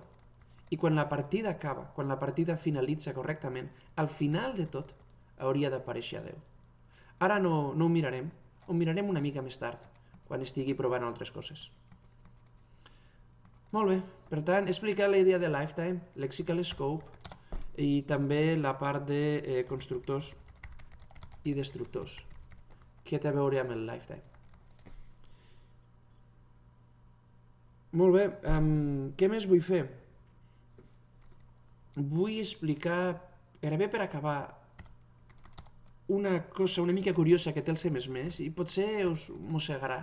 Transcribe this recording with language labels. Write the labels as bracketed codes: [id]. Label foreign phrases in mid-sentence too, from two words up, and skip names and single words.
[ca] I quan la partida acaba, quan la partida finalitza correctament, al final de tot hauria d'aparèixer adeu. Ara no ho mirarem, ho mirarem una mica més tard, quan estigui provant altres coses. Molt bé, per tant, he explicat la idea de lifetime, [en] lexical scope [ca] i també la part de constructors i destructors, que té a veure amb el lifetime. Molt bé, què més vull fer? Vull explicar, gairebé per acabar, una cosa una mica curiosa que té el C++ i potser us mossegarà.